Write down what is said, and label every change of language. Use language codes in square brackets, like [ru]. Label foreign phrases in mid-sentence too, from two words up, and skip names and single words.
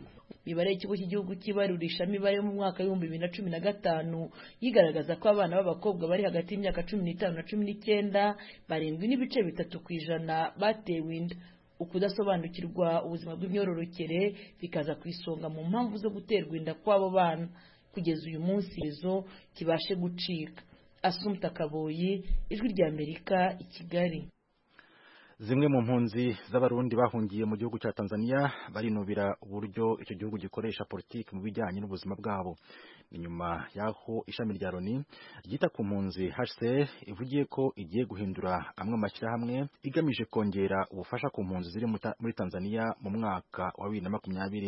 [rw] Imibare y'ikigo cy'igihugu cy'ibarurishamibare mu mwaka wa 2015 yigaragaza ko abana b'abakobwa bari hagati y'imyaka 15 na 19 7.3% batewe inda. Ukudasobanukirwa ubuzima bw'imyororokere bikaza ku isonga mu mpamvu zo guterwa inda kw'abo bana. Kugeza uyu munsi izo kibashe gucika. Assumpta Kaboyi, Ijwi ry'Amerika, i Kigali. Zimwe mu mpunzi z'abarundi bahungiye mu gihugu cya Tanzania barinubira uburyo icyo gihugu gikoresha politiki mu bijyanye n'ubuzima bwabo. Inyuma yaho ishami rya Loni ryita ku mpunzi HCR ivugiye ko igiye guhindura amwe amashyirahamwe igamije kongera ubufasha ku mpunzi ziri muri Tanzania mu mwaka wa 2020.